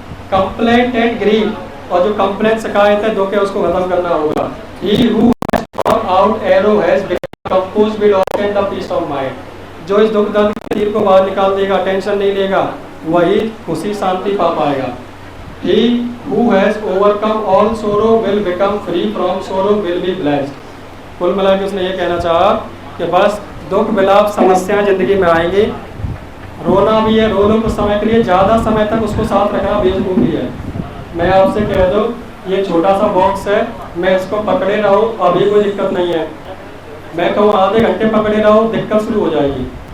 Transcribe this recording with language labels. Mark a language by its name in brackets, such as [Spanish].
[English] complaint and grief, [Hindi] और जो complaint शिकायत है, दुख है, उसको खत्म करना होगा। [English] he who has drawn out arrow has become composed will obtain the peace of mind, [Hindi] जो इस दुख दर्द के तीर को बाहर निकाल देगा, टेंशन नहीं लेगा, वही खुशी शांति पा पाएगा। [English] He who has overcome all sorrow will become free from sorrow, will be blessed। [Hindi] कुल मिला के उसने ये कहना चाहा कि बस दुख विलाप समस्याएं जिंदगी में आएंगी, रोना भी है, रो लो कुछ समय के लिए, ज़्यादा समय तक उसको साथ रखना बेवकूफ़ी है। मैं आपसे कह दूँ, ये छोटा सा बॉक्स है, मैं इसको पकड़े रहो अभी कोई दिक्कत नहीं है, मैं कहूँ आधे घंटे पकड़े रहो दिक्कत शुरू हो जाएगी।